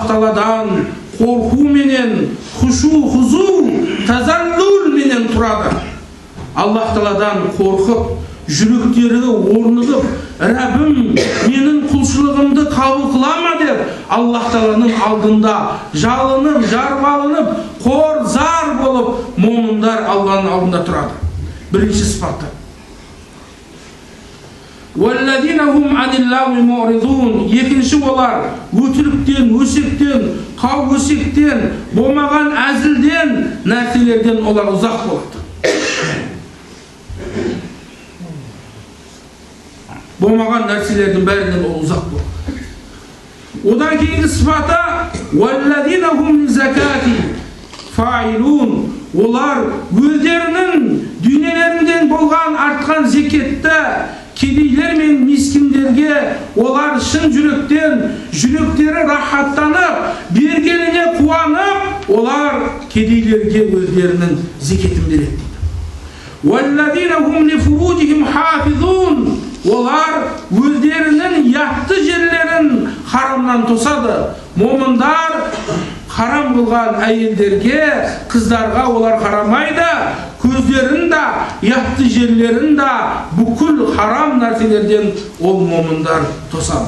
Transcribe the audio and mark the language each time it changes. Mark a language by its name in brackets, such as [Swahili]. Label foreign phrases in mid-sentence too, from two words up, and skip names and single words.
[Kazakh] Taaladan korku menen, huşu, huzu, tazallul menen turadi. Allah Taaladan korkup, жүректері орнығып, Рәббім менің құлшылығымды қабыл қылама деп, Аллах Тааланың алдында жалынып, жарбалынып, қор, зар болып, момындар Алланың алдында тұрады. Бірінші сипаты. [Arabic] وَالَّذِينَ هُمْ عَنِ اللَّغْوِ مُعْرِضُونَ. [Kazakh] Екінші олар өтіріктен, өсектен, қау өсектен, болмаған әзілден, нәрселерден олар ұзақ болады. Болмаған нәрселердің бәрінен ол ұзақ болады. Одан кейінгі сипаты [Arabic] وَالَّذِينَ هُمْ لِزَكَاتِ فَاعِلُونَ. [Kazakh] Олар өздерінің дүниелерінден болған артқан зекетті кедейлер мен мискиндерге олар шын жүректен, жүректері рахаттанып, бергеніне қуанып, олар кедейлерге өздерінің зекетін береді. [Arabic] وَالَّذِينَ هُمْ لِفُرُوجِهِمْ حَافِظُونَ. [Kazakh] Олар өздерінің яқты жерлерін харамнан тосады. Момындар харам қылған әйелдерге, қыздарға олар қарамайды. Көздерін де, яқты жерлерін де бүкіл харам нәрселерден ол момындар тосады.